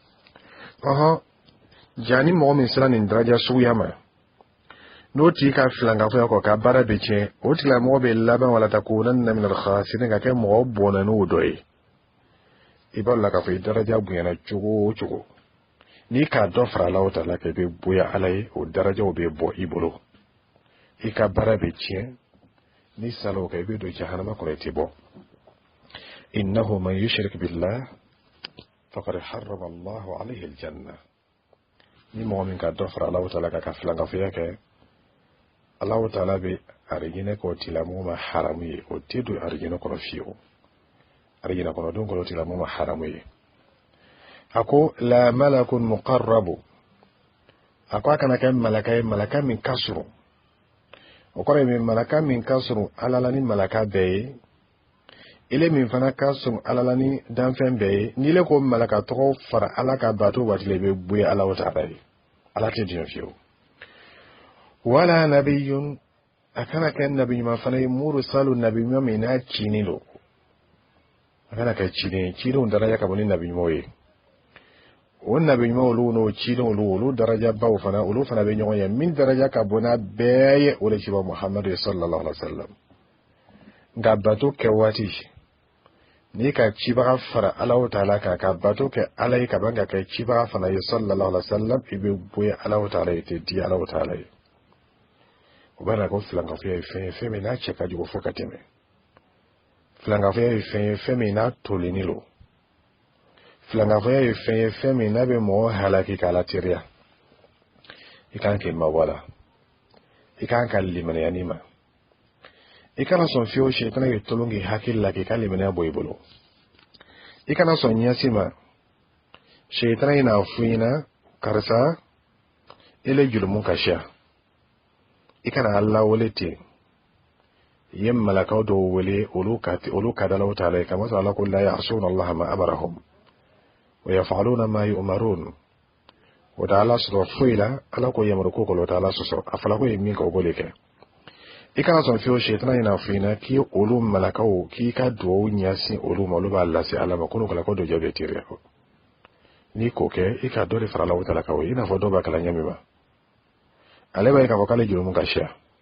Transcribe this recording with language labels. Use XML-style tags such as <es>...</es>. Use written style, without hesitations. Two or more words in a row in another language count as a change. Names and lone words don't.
<bm>jani mɔgɔ min sera nin daraja suguya ma n'o tigi ka filankafoya kɔ ka baara bɛ cɛ o tigilamɔgɔ bɛ laban walata ko na min al-khasirin ka kɛ mɔgɔ bɔnnɛniw dɔ ye i b'a la k'a fɔ i daraja bonyana cogo o cogo n'i k'a dɔ fara Alahu Taala kɛ i bɛ bonya Ala ye o darajaw bɛ bɔ i bolo i ka baara bɛ tiɲɛ ni salaw kɛ i bɛ don jahanama kɔnɔ i tɛ bɔ</bm> <ar>إنه من يشرك بالله فقد حرم الله عليه الجنة</ar> <bm>ni mɔgɔ min ka dɔ fara Alahu Taala kan ka filankafoya kɛ Alahu Taala bɛ arijinɛ k'o tigilamɔgɔ ma haramu ye o tɛ don arijinɛ kɔnɔ fiyewu arijinɛ kɔnɔ don kɔnɔ tigilamɔgɔ ma haramu ye ako la</bm> <ar>ملك مقرب</ar> <bm>ako akana kɛ malaka ye malaka min ka surun o kɔrɔ ye min malaka min ka surun alala ni malaka bɛɛ ye ile min fana ka surun alala ni danfɛn bɛɛ ye n'i le ko malaka tɔgɔ fara ala ka bato waati la i bɛ bonya Alahu Taala ye ala tɛ diɲɛ fiyewu wala nabiyun akana kɛ nabi ɲuman fana ye mursalu nabi ɲuman min n'a cini lo akana kɛ cini cidenw daraja ka bɔ ni nabi ɲumanw ye o nabi ɲuman olu n'o cidenw olu daraja baw fana olu fana bɛ ɲɔgɔn ye min daraja ka bon n'a bɛɛ ye o de ciba Muhammadu</bm> <ar>صلى الله عليه وسلم</ar> <bm>nka bato kɛ waati n'i ka cibaga fara Alahu Taala kan ka bato kɛ ala ye ka ban ka kɛ cibaga fana ye</bm> <ar>صلى الله عليه وسلم</ar> <bm>i bɛ bonya Alahu Taala ye tɛ di Alahu Taala ye o b'a la ko filankafoya ye fɛn ye fɛn min n'a cɛ ka jugu fo ka tɛmɛ filankafoya ye fɛn ye fɛn min n'a tolini lo filankafoya ye fɛn ye fɛn min n'a bɛ mɔgɔ halaki k'a la teriya i kan k'i mabɔ a la i kan ka limaniya ni ma i kana sɔn fiyewu sitana k'i tolon k'i hakili la k'i ka limaniya bɔ i bolo i kana sɔn ɲɛsi ma sitana in n'a fɔ i ɲɛna karisa i le jurumu ka siya i kana Ala wele ten i ye malakaw dɔw wele olu ka da Alahu Taala ye kama sɔrɔ Ala ko la</bm> <ar>يعصون الله ما أمرهم ويفعلون ما</ar> <bm>yu'marun o da Ala sɔrɔ foyi la Ala ko yamaru ko kɔlɔ ta Ala sɔsɔ a fɔla ko ye min kɛ o b'o de kɛ i kana sɔn fiyewu sitana in n'a fɔ i ɲɛna k'i olu malakaw k'i ka duwawu ɲɛsin olu ma olu b'a lase Ala ma ko n'o kɛla ko dɔ jabe teriya n'i k'o kɛ i ka dɔ de fara Alahu Taala kan o i n'a fɔ dɔw b'a kalan ɲɛ min ma ale b'a ye k'a fɔ k'ale jurumu ka siya</bm>